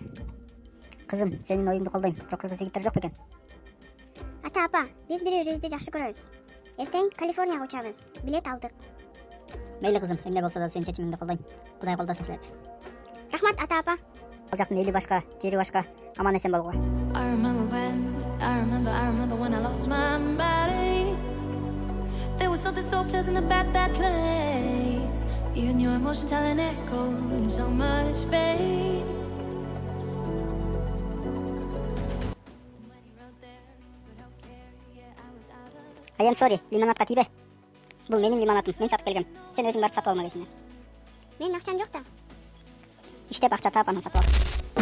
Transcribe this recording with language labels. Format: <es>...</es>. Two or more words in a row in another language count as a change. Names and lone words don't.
<ky>Кызым, сенин оюңду колдойм. Бирок кыргыз жигиттер жок бекен. Ата, апа, биз бири-бирибизди жакшы көрөбүз. Эртең Калифорнияга учабыз. Билет алдык. Мейли кызым, эмне болсо да сенин чечимиңди колдойм. Кудай колдосун силерди. Рахмат, ата, апа. Ал жактын эли башка, жери башка. Аман эсен болгула.</ky> <en>I remember when I lost my body. There was something so pleasant about that place. Even your emotion telling echo in so much space. I am sorry,</en> <ky>лимонадка тийбе. Бул менин лимонадым, мен сатып келгем. Сен өзүң барып сатып алма десиңер. Менин акчам жок да. Иштеп акча таап анан сатып ал.</ky>